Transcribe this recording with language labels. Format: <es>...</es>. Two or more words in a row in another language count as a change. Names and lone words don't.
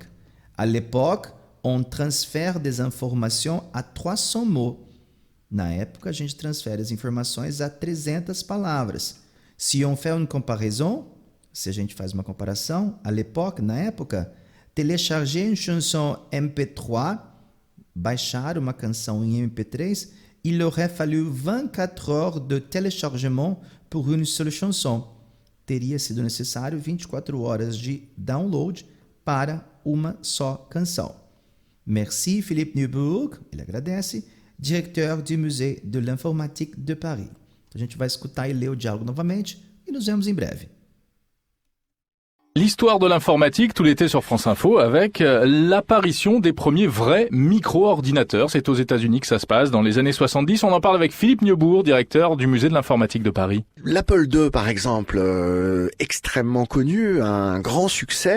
<fr>À l'époque, on transfère des informations à 300 mots.</fr> <pt>Na época, a gente transfere as informações a 300 palavras.</pt> <fr>Si on fait une comparaison,</fr> <pt>se a gente faz uma comparação,</pt> <fr>à l'époque,</fr> <pt>na época,</pt> <fr>télécharger une chanson MP3,</fr> <pt>baixar uma canção em MP3,</pt> <fr>il aurait fallu 24 heures de téléchargement pour une seule chanson.</fr> <pt>Teria sido necessário 24 horas de download para uma só canção.</pt> <fr>Merci Philippe Neuburg,</fr> <pt>ele agradece,</pt> <fr>direteur du Musée de l'Informatique de Paris.</fr> <pt>A gente vai escutar e ler o diálogo novamente e nos vemos em breve.</pt> <fr>L'histoire de l'informatique tout l'été sur France Info avec l'apparition des premiers vrais micro-ordinateurs. C'est aux États-Unis que ça se passe dans les années 70. On en parle avec Philippe Neuburg, directeur du Musée de l'Informatique de Paris. L'Apple II, par exemple, extrêmement connu, un grand succès.</fr>